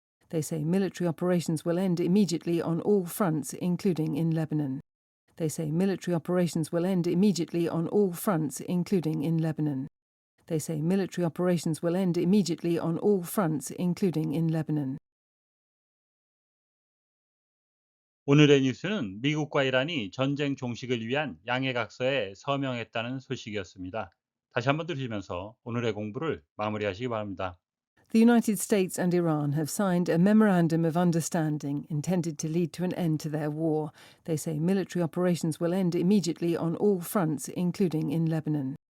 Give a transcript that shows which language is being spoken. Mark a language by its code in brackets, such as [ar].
[en] They say military operations will end immediately on all fronts, including in Lebanon. They say military operations will end immediately on all fronts, including in Lebanon. They say military operations will end immediately on all fronts, including in Lebanon. [ko] 오늘의 뉴스는 미국과 이란이 전쟁 종식을 위한 양해각서에 서명했다는 소식이었습니다. 다시 한번 들으시면서 오늘의 공부를 마무리하시기 바랍니다. [en] The United States and Iran have signed a memorandum of understanding intended to lead to an end to their war. They say military operations will end immediately on all fronts, including in Lebanon.